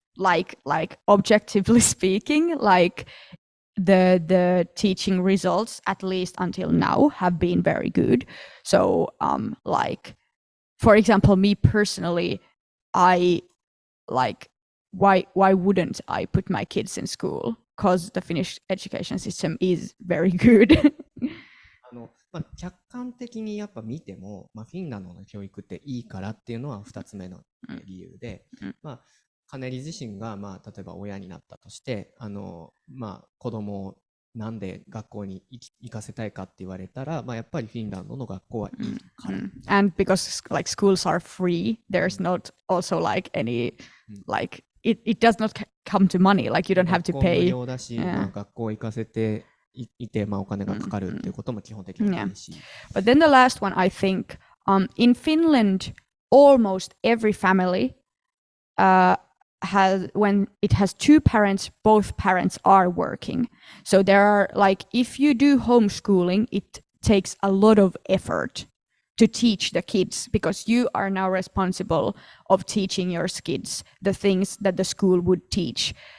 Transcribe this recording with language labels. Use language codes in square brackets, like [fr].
[en] Like objectively speaking, like the teaching results, at least until now, have been very good. So like for example, me personally, I like why wouldn't I put my kids in school? Because the Finnish education system is very good. [ja] 客観的にやっぱ見ても、フィンランドの教育っていいからっていうのは2つ目の理由で、カネリ自身が、例えば親になったとして、子供をなんで学校に行かせたいかって言われたら、やっぱりフィンランドの学校はいいから。 [en] And because like schools are free, there's not also like any like it does not come to money, like you don't have to pay. [ja] 無料だし、学校行かせていて、お金がかかるっていうことも基本的にないし。 [en] But then the last one, I think, in Finland, almost every family when it has two parents, both parents are working. So there are like, if you do homeschooling, it takes a lot of effort to teach the kids, because you are now responsible of teaching your kids the things that the school would teach.